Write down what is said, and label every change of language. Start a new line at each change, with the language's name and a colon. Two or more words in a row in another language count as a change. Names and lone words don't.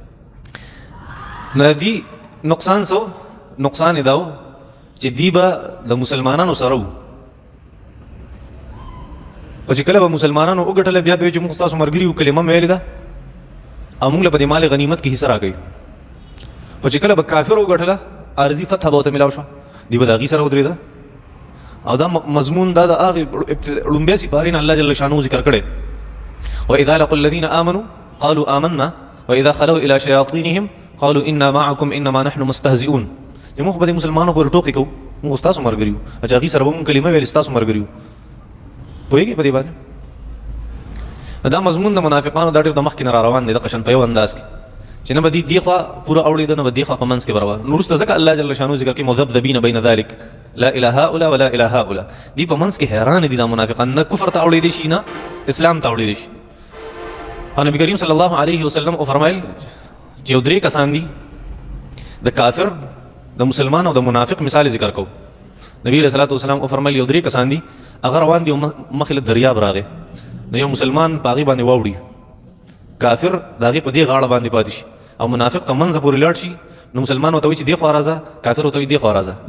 Pashto: نو دي نقصان څه نقصان یې دا و چې دی به د مسلمانانو سره وو خو چې کله به مسلمانانو وګټله بیا به وایي چې موږ ستاسو ملګري یو کلمه مې ویلې ده او موږ له په دې مال غنیمت کې حصه راکوي. خو چې کله به کافر وګټله عارضي فتحه به ورته میلاو شوه دی به د هغې سره ودرېده. او دا مضمون دا د هغې لومبۍ سپارې نه الله
Arabic: جل شانه
Pashto: ذکر کړی.
Arabic: واذا لقوا الذين امنوا قالوا آمنا واذا خلوا الى شياطينهم قالوا انا معكم انما نحن مستهزئون.
Pashto: چې موږ به د مسلمانانو پورې ټوکې کوو موږ ستاسو ملګري یو چې هغې سره به موږ کلمه ویلې ستاسو ملګري یو. پوهېږې په دې باندې دا مضمون د منافقانو دا ډېر د مخکې نه را روان دی د قشن په یو انداز کې چې نه به دې خوا پوره اوړېده نه به دې خوا په منځ کې به روان. نو وروسته ځکه الله
Arabic: جل شانو
Pashto: ذکر کوي
Arabic: مذبذبین بین ذلک لا اله هؤلاء
Pashto: ولا اله هؤلاء. دې په منځ کې حیران دي دا منافقان نه کفر ته اوړېدی شي نه اسلام ته اوړېدی شي. او نبي کریم
Arabic: صلی الله علیه وسلم
Pashto: وفرمایل چې یو درې کسان دي د کافر د مسلمان او د منافق مثال ذکر کوو. نبی
Arabic: علیه الصلاة والسلام
Pashto: وفرمایل یو درې کسان دي هغه روان دي او مخې له دریاب راغی نو یو مسلمان په هغې باندې واوړي کافر د هغې په دې غاړه باندې پاتې شي او منافق ته منځه پورې لاړ شي نو مسلمان ورته وایي چې دې خوا راځه کافر ورته وایي دې خوا راځه.